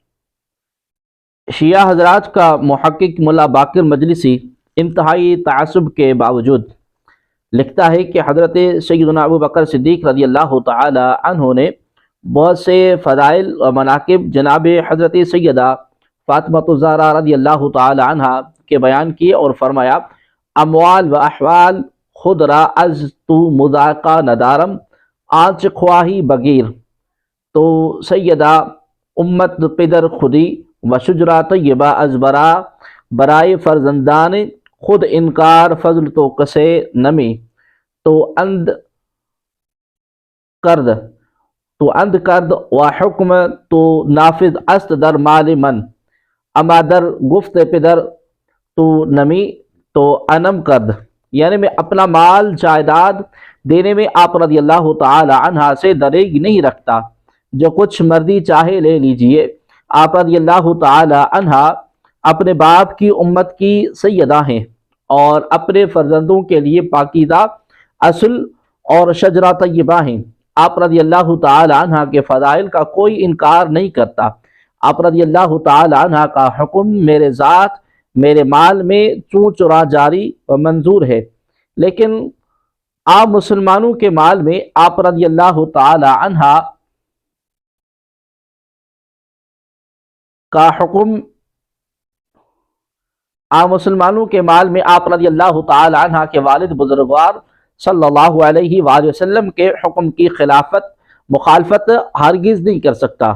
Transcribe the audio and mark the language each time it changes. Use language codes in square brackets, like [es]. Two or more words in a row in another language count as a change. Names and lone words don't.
[ur] شیعہ حضرات کا محقق ملا باقر مجلسی انتہائی تعصب کے باوجود لکھتا ہے کہ حضرت سیدنا ابو بکر صدیق [ar] رضی اللہ تعالی عنہ [ur] نے بہت سے فضائل و مناقب جناب حضرت سیدہ فاطمہ الزہرا [ar] رضی اللہ تعالی عنہ [ur] کے بیان کیے اور فرمایا: [fa] اموال و احوال خود را از تو مذاقہ ندارم آنچ خواہی بگیر، تو سیدہ امت پدر خودی و شجرا طیبہ از برائے فرزندان خود انکار فضل تو کسے نمی، تو اند کرد و حکم تو نافذ است در مال من، اما در گفت پدر تو نمی تو انم کرد۔ [ur] یعنی میں اپنا مال جائیداد دینے میں آپ [ar] رضی اللہ تعالی عنہ [ur] سے دریغ نہیں رکھتا، جو کچھ مرضی چاہے لے لیجئے۔ آپ [ar] رضی اللہ تعالی عنہ [ur] اپنے باپ کی امت کی سیدہ ہیں اور اپنے فرزندوں کے لیے پاکیزہ اصل اور شجرہ طیبہ ہیں۔ آپ [ar] رضی اللہ تعالی عنہ [ur] کے فضائل کا کوئی انکار نہیں کرتا۔ آپ [ar] رضی اللہ تعالی عنہ [ur] کا حکم میرے ذات میرے مال میں چون چرا جاری و منظور ہے، لیکن عام مسلمانوں کے مال میں آپ [ar] رضی اللہ تعالی عنہ [ur] کا حکم عام مسلمانوں کے مال میں آپ [ar] رضی اللہ تعالی عنہ [ur] کے والد بزرگوار [ar] صلی اللہ علیہ وآلہ وسلم [ur] کے حکم کی مخالفت ہرگز نہیں کر سکتا۔